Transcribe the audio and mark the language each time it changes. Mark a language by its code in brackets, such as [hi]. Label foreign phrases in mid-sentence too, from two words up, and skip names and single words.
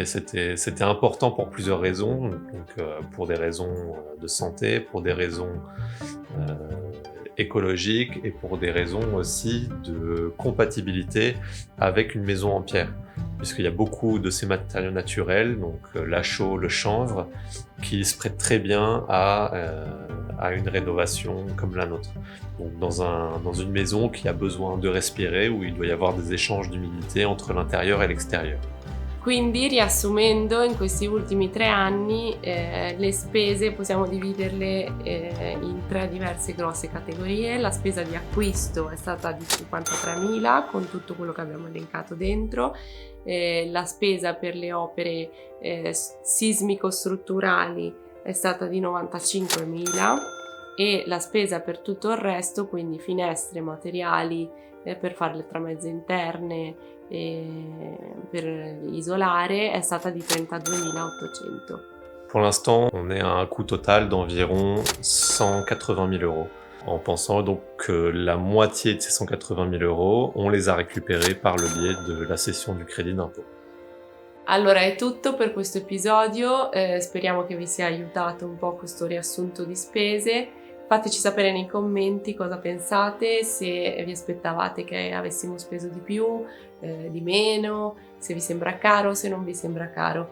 [fr] C'était important pour plusieurs raisons, donc pour des raisons de santé, pour des raisons écologiques et pour des raisons aussi de compatibilité avec une maison en pierre, puisqu'il y a beaucoup de ces matériaux naturels, donc la chaux, le chanvre, qui se prêtent très bien à une rénovation comme la nôtre. Donc dans une maison qui a besoin de respirer, où il doit y avoir des échanges d'humidité entre l'intérieur et l'extérieur. [it] Quindi, riassumendo, in questi ultimi 3 anni le spese possiamo dividerle in 3 diverse grosse categorie. La spesa di acquisto è stata di 53.000 con tutto quello che abbiamo elencato dentro, la spesa per le opere sismico-strutturali è stata di 95.000 e la spesa per tutto il resto, quindi finestre, materiali per fare le tramezze interne, per isolare, è stata di 32.800. [fr] Pour l'instant, on est à un coût total d'environ 180 000 euros. En pensant donc que la moitié de ces 180 000 euros, on les a récupérés par le biais de la cession du crédit d'impôt. [it] Allora è tutto per questo episodio, speriamo che vi sia aiutato un po' questo riassunto di spese. Fateci sapere nei commenti cosa pensate, se vi aspettavate che avessimo speso di più, di meno, se vi sembra caro, se non vi sembra caro.